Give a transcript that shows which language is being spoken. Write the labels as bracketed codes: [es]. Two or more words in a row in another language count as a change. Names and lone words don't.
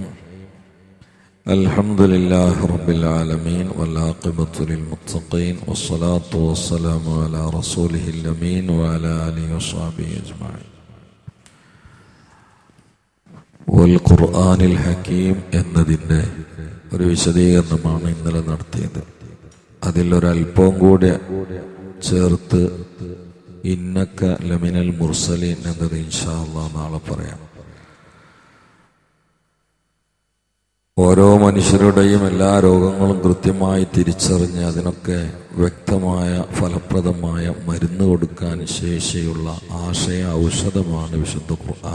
[ar] الحمد لله رب العالمين والعاقبة للمتقين والصلاة والسلام على رسوله الأمين وعلى آله وصحبه أجمعين. والقرآن الحكيم [ml] എന്നതിൻ്റെ ഒരു വിശദീകരണമാണ് ഇന്നലെ നടത്തിയത്. അതിലൊരൽപ്പം കൂടെ ചേർത്ത് [ar] إنك لمن المرسلين [ml] എന്നത് [ar] إن شاء الله [ml] നാളെ പറയാം. ഓരോ മനുഷ്യരുടെയും എല്ലാ രോഗങ്ങളും കൃത്യമായി തിരിച്ചറിഞ്ഞ് അതിനൊക്കെ വ്യക്തമായ ഫലപ്രദമായ മരുന്ന് കൊടുക്കാൻ ശേഷിയുള്ള ആശയ ഔഷധമാണ് വിശുദ്ധ ഖുർആൻ.